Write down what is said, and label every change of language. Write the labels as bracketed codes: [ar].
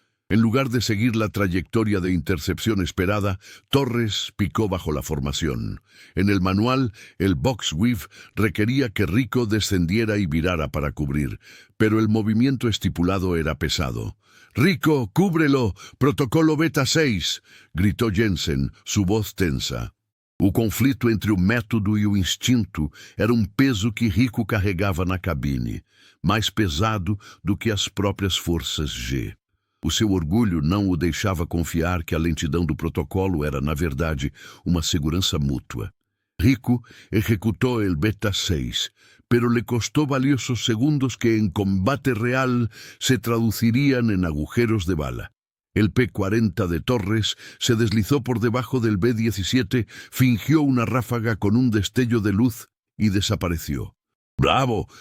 [es] En lugar de seguir la trayectoria de intercepción esperada, Torres picó bajo la formación. En el manual, el box weave requería que Rico descendiera y virara para cubrir, pero el movimiento estipulado era pesado. «Rico, cúbrelo! Protocolo Beta 6!», gritó Jensen, su voz tensa. [pt] O conflito entre o método e o instinto era um peso que Rico carregava na cabine, mais pesado do que as próprias forças G. O seu orgulho não o deixava confiar que a lentidão do protocolo era, na verdade, uma segurança mútua. [es] Rico ejecutó el Beta 6, pero le costó valiosos segundos que en combate real se traducirían en agujeros de bala. El P-40 de Torres se deslizó por debajo del B-17, fingió una ráfaga con un destello de luz y desapareció. «¡Bravo!